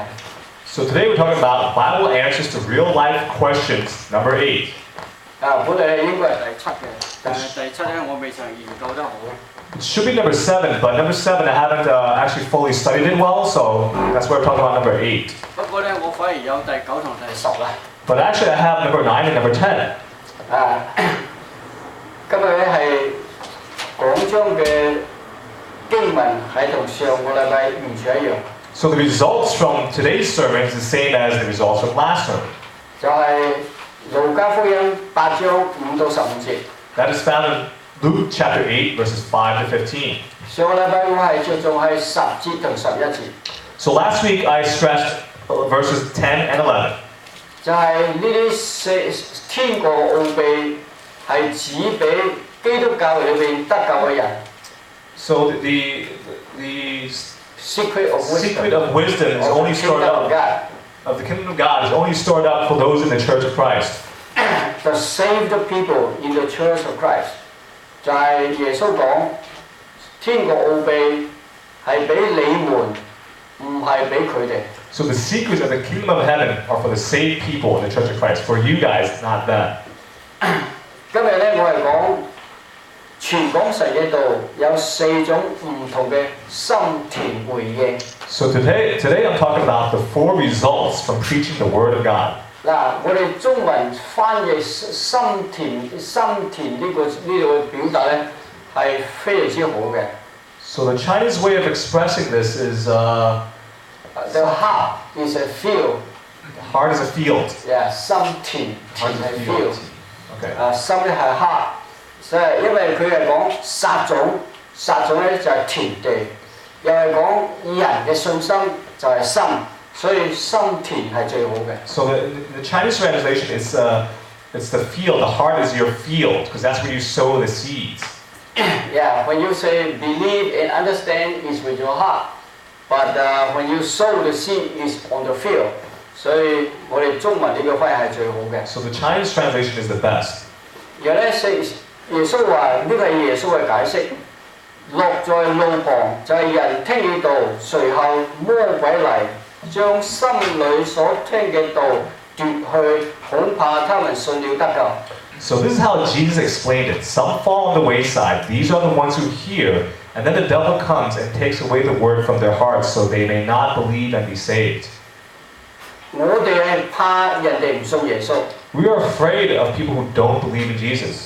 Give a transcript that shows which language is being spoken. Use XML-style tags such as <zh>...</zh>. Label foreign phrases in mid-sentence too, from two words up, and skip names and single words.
<en>So today we're talking about Bible answers to real life questions, number 8.</en> <yue>本嚟應該係第7嘅，但係第7咧我未曾研究得好。</yue> <en>It should be number 7, but number 7 I haven't actually fully studied it well, so that's why we're talking about number 8.</en> <yue>不過咧，我反而有第9同第10啦。</yue> <en>But actually I have number 9 and number 10.</en> <yue>今日咧係講章嘅經文係同上個禮拜完全一樣。</yue> <en>So the results from today's sermon is the same as the results from last sermon.</en> <yue>就係路加福音8章5到15節。</yue> <en>That is found in Luke chapter 8 verses 5 to 15.</en> <yue>上個禮拜我係着重係10節同11節。</yue> <en>So last week I stressed verses 10 and 11.</en> <yue>就係呢啲天國奧秘係指俾基督教裏邊得救嘅人。</yue> <en>So the secret of wisdom is only stored up of the kingdom of God is only stored up for those in the Church of Christ. The saved people in the Church of Christ</en> <yue>就係耶穌講天國奧秘係俾你們，唔係俾佢哋。</yue> <en>So the secrets of the kingdom of heaven are for the saved people in the Church of Christ, for you guys, not them.</en> <yue>今日咧，我係講傳講神嘅道有4種唔同嘅心田回應。</yue> <en>So today I'm talking about the 4 results from preaching the Word of God.</en> <yue>嗱，我哋中文翻譯心田呢個表達咧係非常之好嘅。</yue> <en>So the Chinese way of expressing this is the heart is a field. The heart is a field. Yeah，</en> <yue>心田係 field。</yue> <en>Okay.</en> <yue>心咧係 heart， 所以因為佢係講撒種咧就係田地，又係講人嘅信心就係心，所以心田係最好嘅。</yue> <en>So the Chinese translation is it's the field. The heart is your field because that's where you sow the seeds. Yeah, when you say believe and understand is with your heart, but when you sow the seed is on the field.</en> <yue>所以我哋中文呢個翻譯係最好嘅。</yue> <en>So the Chinese translation is the best.</en> <yue>然後咧，耶穌話呢個係耶穌嘅解釋。落在路旁就係人聽嘅道，隨後魔鬼嚟，將心裏所聽嘅道奪去，恐怕他們信了得救。</yue> <en>So this is how Jesus explained it. Some fall on the wayside. These are the ones who hear, and then the devil comes and takes away the word from their hearts, so they may not believe and be saved.</en> <yue>我哋係怕人哋唔信耶穌。</yue> <en>We are afraid of people who don't believe in Jesus.</en>